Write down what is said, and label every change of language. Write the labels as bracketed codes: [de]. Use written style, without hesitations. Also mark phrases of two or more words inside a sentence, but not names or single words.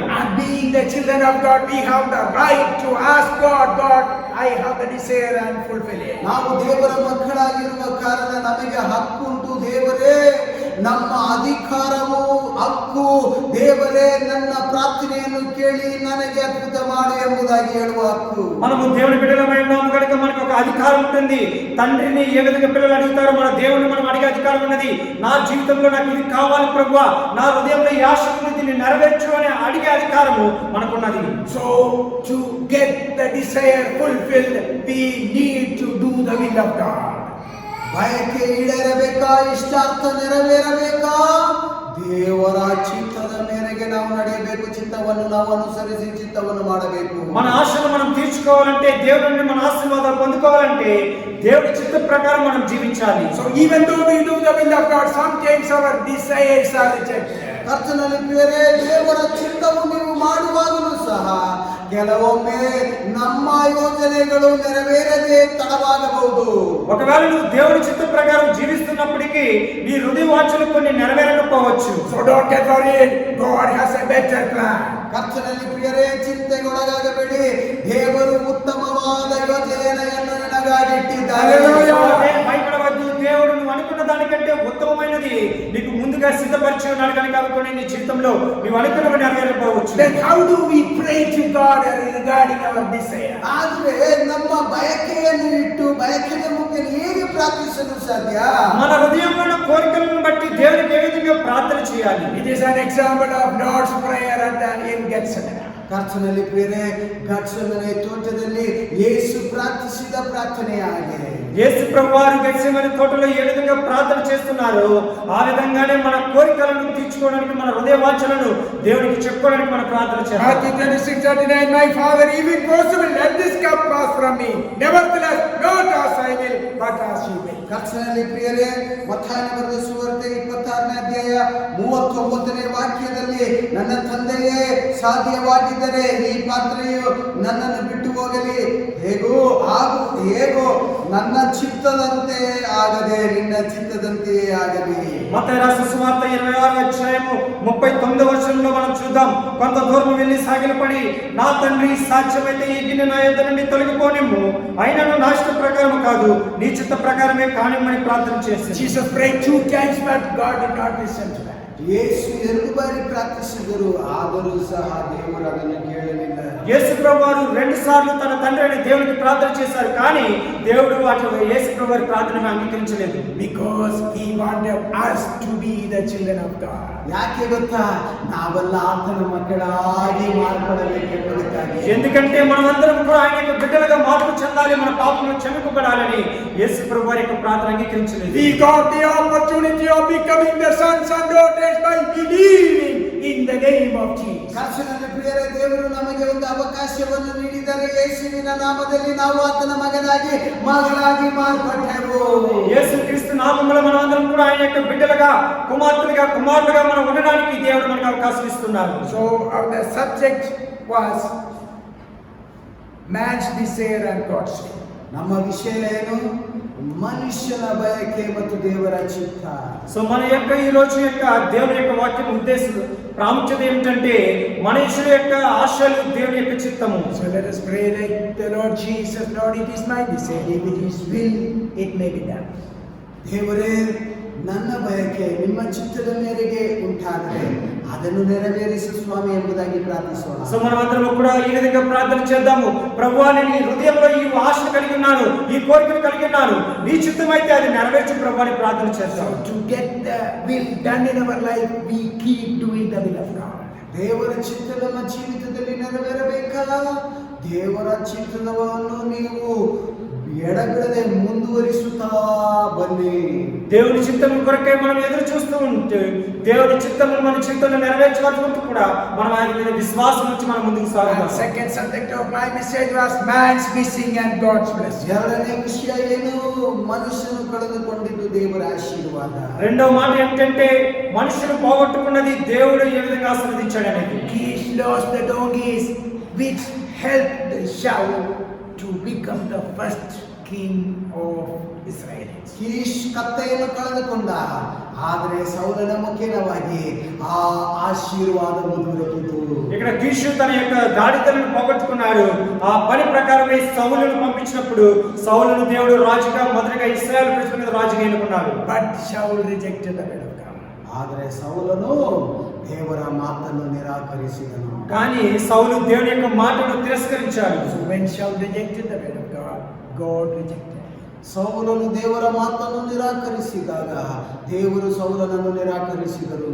[en] And being the children of God, we have the right to ask God, God, I have the desire and fulfill it. [kn] ನಾವು ದೇವರ ಮಕ್ಕಳಾಗಿರುವ ಕಾರಣ ನಮಗೆ ಹಕ್ಕುಂಟು. ದೇವರೇ, ನಮ್ಮ ಅಧಿಕಾರವು ಹಕ್ಕು. ದೇವರೇ, ನನ್ನ ಪ್ರಾರ್ಥನೆಯನ್ನು ಕೇಳಿ ನನಗೆ ಅದ್ಭುತ ಮಾಡು ಎಂಬುದಾಗಿ ಹೇಳುವ ಹಕ್ಕು. [te] మనము దేవుని బిడ్డలమై ఉన్నాము కనుక మనకు ఒక అధికారం ఉంటుంది. తండ్రిని ఏ విధంగా పిల్లలు అడుగుతారో మన దేవుని మనం అడిగే అధికారం ఉన్నది. నా జీవితంలో నాకు ఇది కావాలి ప్రభువా, నా హృదయంలో ఈ ఆశ ఉంది, దీన్ని నెరవేర్చు అని అడిగే అధికారము మనకున్నది. [en] So to get the desire fulfilled, we need to do the will of God. [kn] ಬಯಕೆ ಈಡೇರಬೇಕಾ? ಇಷ್ಟಾರ್ಥ ನೆರವೇರಬೇಕಾ? ದೇವರ ಚಿತ್ತದ ಮೇರೆಗೆ ನಾವು ನಡೆಯಬೇಕು. ಚಿತ್ತವನ್ನು ನಾವು ಅನುಸರಿಸಿ ಚಿತ್ತವನ್ನು ಮಾಡಬೇಕು. [te] మన ఆశను మనం తీర్చుకోవాలంటే, దేవుడి నుండి మన ఆశీర్వాదాలు పొందుకోవాలంటే దేవుడి చిత్త ప్రకారం మనం జీవించాలి. [en] So even though we do the will of God, sometimes our desires are rejected. [kn] ಕರ್ತನಲ್ಲಿ ಪ್ರಿಯರೇ, ದೇವರ ಚಿತ್ತವು ನೀವು ಮಾಡುವಾಗಲೂ ಸಹ ಕೆಲವೊಮ್ಮೆ ನಮ್ಮ ಯೋಜನೆಗಳು ನೆರವೇರದೆ ತಡವಾಗಬಹುದು. [te] ఒకవేళ నువ్వు దేవుడి చిత్త ప్రకారం జీవిస్తున్నప్పటికీ నీ హృదయ వాంఛలు కొన్ని నెరవేరకపోవచ్చు. [en] So don't get worried. God has a better plan. [kn] ಕರ್ತನಲ್ಲಿ ಪ್ರಿಯರೇ, ಚಿಂತೆಗೊಳಗಾಗಬೇಡಿ. ದೇವರು ಉತ್ತಮವಾದ ಯೋಜನೆಯನ್ನು ನಿನಗಾಗಿ ಇಟ್ಟಿದ್ದಾರೆ. [te] భయపడవద్దు. దేవుడు నువ్వు అనుకున్న దానికంటే ఉత్తమమైనది నీకు ముందుగా సిద్ధపరిచి ఉన్నాడు కనుక నీ జీవితంలో నువ్వు అనుకున్నవి నెరవేరకపోవచ్చు. [en] Then how do we pray to God regarding our desire? [kn] ಆದ್ರೆ ನಮ್ಮ ಬಯಕೆಯನ್ನು ಇಟ್ಟು ಬಯಕೆಯ ಮುಖ್ಯ ಹೇಗೆ ಪ್ರಾರ್ಥಿಸಲು ಸಾಧ್ಯ? [te] మన హృదయంలో ఉన్న కోరికలను బట్టి దేవునికి ఏ విధంగా ప్రార్థన చేయాలి? [en] It is an example of Lord's prayer in Gethsemane. [kn] ಕರ್ತನಲ್ಲಿ ಪ್ರಿಯರೇ, ಗತ್ಸೆಮನೆ ತೋಟದಲ್ಲಿ ಯೇಸು ಪ್ರಾರ್ಥಿಸಿದ ಪ್ರಾರ್ಥನೆಯಾಗಿದೆ. [te] యేసు ప్రభువారు గెత్సెమనే తోటలో ఏ విధంగా ప్రార్థన చేస్తున్నారు, ఆ విధంగానే మన కోరికలను తీర్చుకోవడానికి, మన హృదయ వాంఛలను దేవునికి చెప్పుకోవడానికి మన ప్రార్థన చేయాలి. [en] Matthew 26:39, my Father, if it possible, let this cup pass from me. Nevertheless, not as I will, but as you will. [kn] ಕರ್ತನಲ್ಲಿ ಪ್ರಿಯರೇ, ಮತ್ತಾಯನ ಬರೆದ ಸುವಾರ್ತೆ 26ನೇ ಅಧ್ಯಾಯ 39ನೇ ವಾಕ್ಯದಲ್ಲಿ, ನನ್ನ ತಂದೆಯೇ, ಸಾಧ್ಯವಾಗಿದ್ದರೆ ಈ ಪಾತ್ರೆಯು ನನ್ನನ್ನು ಬಿಟ್ಟು ಹೋಗಲಿ, ಹೇಗೋ ನನ್ನ చిత్తదంతే ಆಗದೆ ನಿನ್ನ చిత్తదంతే ಆಗಲಿ. [te] మత్తయి రాసిన సువార్త 26వ అధ్యాయము 39వ వచనంలో మనం చూద్దాం. కొంత దూరం వెళ్ళి సాగిలపడి, నా తండ్రి, సాధ్యమైతే ఈ గిన్నె నా యొద్ద నుండి తొలగిపోనిమ్ము, అయినను నా ఇష్ట ప్రకారం కాదు, నీ చిత్త ప్రకారమే కానిమ్మని ప్రార్థన చేశాడు. [en] Jesus prayed 2 times, but God did not listen to that. [kn] ಯೇಸು 2 ಬಾರಿ ಪ್ರಾರ್ಥಿಸಿದರು, ಆದರೂ ಸಹ ದೇವರು ಅದನ್ನು ಕೇಳಲಿಲ್ಲ. [te] యేసు ప్రభువారు 2 సార్లు తన తండ్రి అయిన దేవునికి ప్రార్థన చేశారు, కానీ దేవుడు యేసు ప్రభువారి ప్రార్థనను అంగీకరించలేదు. [en] Because he wanted us to be the children of God. [kn] ಯಾಕೆ ಗೊತ್ತಾ? ನಾವೆಲ್ಲ ಆತನ ಮಕ್ಕಳಾಗಿ ಮಾರ್ಪಡಬೇಕೆಂಬುದಕ್ಕಾಗಿ. [te] ఎందుకంటే మనమందరం కూడా ఆయన యొక్క బిడ్డలుగా మార్పు చెందాలి, మన పాపములు క్షమింపబడాలని యేసు ప్రభువారి యొక్క ప్రార్థన అంగీకరించలేదు. [en] We got the opportunity of becoming the sons and daughters by believing in the name of Jesus. [kn] ಕರ್ತನಲ್ಲಿ ಪ್ರಿಯರೇ, ದೇವರು ನಮಗೆ ಒಂದು ಅವಕಾಶವನ್ನು ನೀಡಿದರೆ ಯೇಸುವಿನ ನಾಮದಲ್ಲಿ ನಾವು ಆತನ ಮಗನಾಗಿ ಮಗಳಾಗಿ ಮಾರ್ಪಟ್ಟೆವು. [te] యేసు క్రీస్తు నామములో మనమందరం కూడా ఆయన యొక్క బిడ్డలుగా, కుమార్తెలుగా, కుమారులుగా మనం ఉండడానికి దేవుడు మనకు అవకాశం ఇస్తున్నాడు. [en] So the subject was man's desire and God's will. [kn] ನಮ್ಮ ವಿಷಯ ಏನು? మనుషుల బయకే ಮತ್ತು ದೇವರ ಚಿತ್ತ. [te] సో మన యొక్క ఈ రోజు యొక్క దేవుని యొక్క వాక్యం ఉద్దేశం ప్రాముఖ్యత ఏమిటంటే మనుషుల యొక్క ఆశలు దేవుని యొక్క చిత్తము. [en] So let us pray like the Lord Jesus, Lord, it is my desire, if it is will, it may be done. [kn] ದೇವರೇ, ನನ್ನ ಬಯಕೆ ನಿಮ್ಮ ಚಿತ್ತದ ಮೇರೆಗೆ ಉಂಟಾದರೆ ಅದನ್ನು ನೆರವೇರಿಸು ಸ್ವಾಮಿ ಎಂಬುದಾಗಿ ಪ್ರಾರ್ಥಿಸೋಣ. [te] సో మనమందరం కూడా ఈ విధంగా ప్రార్థన చేద్దాము. ప్రభువా, నేను నీ హృదయంలో ఈ ఆశను కలిగి ఉన్నాను, ఈ కోరికను కలిగి ఉన్నాను, నీ చిత్తమైతే అది నెరవేర్చు ప్రభువా అని ప్రార్థన చేద్దాం. [en] So to get the will done in our life, we keep doing the will of God. [kn] ದೇವರ ಚಿತ್ತ ನಮ್ಮ ಜೀವಿತದಲ್ಲಿ ನೆರವೇರಬೇಕಾ? ದೇವರ ಚಿತ್ತವನ್ನು ನೀವು ಎಡಬಿಡದೆ ಮುಂದುವರಿಸುತ್ತಾ ಬನ್ನಿ. [te] దేవుని చిత్తం కొరకే మనం ఎదురు చూస్తూ ఉంటే దేవుని చిత్తము మన చిత్తంలో నెరవేర్చవలసి కూడా మనం ఆయన మీద విశ్వాసం ఉంచి మనం ముందుకు సాగుదాం. [en] Second subject of my message was man's missing and God's blessing. [kn] ಎರಡನೇ ವಿಷಯ ಏನು? ಮನುಷ್ಯನು ಕಳೆದುಕೊಂಡಿದ್ದು ದೇವರ ಆಶೀರ್ವಾದ. [te] రెండవ మాట ఏంటంటే మనుషులు పోగొట్టుకున్నది దేవుడు ఏ విధంగా ఆశీర్వదించాడు అనేది. [en] Kish lost the donkeys which helped Shaul to become the first king of Israel. [kn] ಕೀಷ್ ಕತ್ತೆಯನ್ನು ಕಳೆದುಕೊಂಡ, ಆದರೆ ಸೌಲನ ಮುಖ್ಯವಾಗಿ ಆ ಆಶೀರ್ವಾದವು ದೊರಕಿತು. [te] ఇక్కడ కీషు తన యొక్క గాడిదలను పోగొట్టుకున్నాడు. ఆ పని ప్రకారమే సౌలును పంపించినప్పుడు సౌలును దేవుడు రాజుగా మొదటగా ఇశ్రాయేలు ప్రజల మీద రాజుగా ఎన్నుకున్నాడు. [en] But Shaul rejected the word of God. [kn] ಆದರೆ సౌలను ದೇವರ ಮಾತನ್ನು ನಿರಾಕರಿಸಿದನು. [te] కానీ సౌలు దేవుని యొక్క మాటను తిరస్కరించాడు. [en] So when Shaul rejected the word of God, God rejected. [kn] ಸೌಲನು ದೇವರ ಮಾತನ್ನು ನಿರಾಕರಿಸಿದಾಗ ದೇವರು ಸೌಲನನ್ನು ನಿರಾಕರಿಸಿದರು.